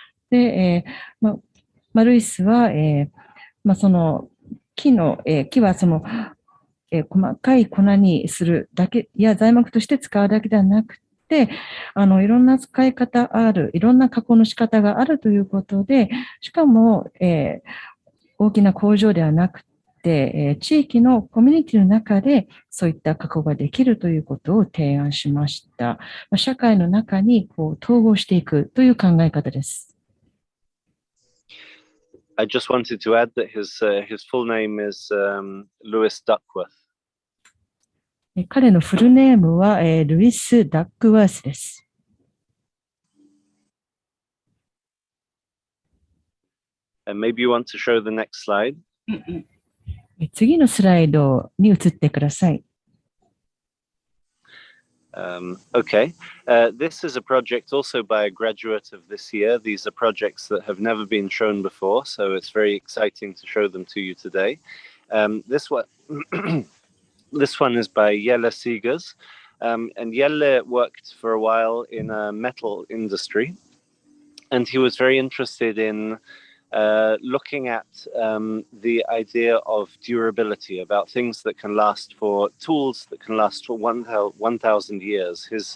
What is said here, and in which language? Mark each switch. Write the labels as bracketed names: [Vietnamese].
[Japanese] で、ルイスは、その木はその、細かい粉にするだけや材木として使うだけではなくて、いろんな使い方ある、いろんな加工の仕方があるということで、しかも、大きな工場ではなくて、地域のコミュニティの中でそういった加工ができるということを提案しました。社会の中に統合していくという考え方です。 [English] I just wanted to add that his full name is Lewis Duckworth. [Japanese] 彼のフルネームは、ルイス・ダックワースです。 [English] And maybe you want to show the next slide. [Japanese] 次のスライドに移ってください。 [English] Okay. This is a project also by a graduate of this year. These are projects that have never been shown before, so it's very exciting to show them to you today. This one is by Jelle Siegers. And Jelle worked for a while in a metal industry, and he was very interested in looking at the idea of durability, about things that can last for tools that can last for 1,000 years.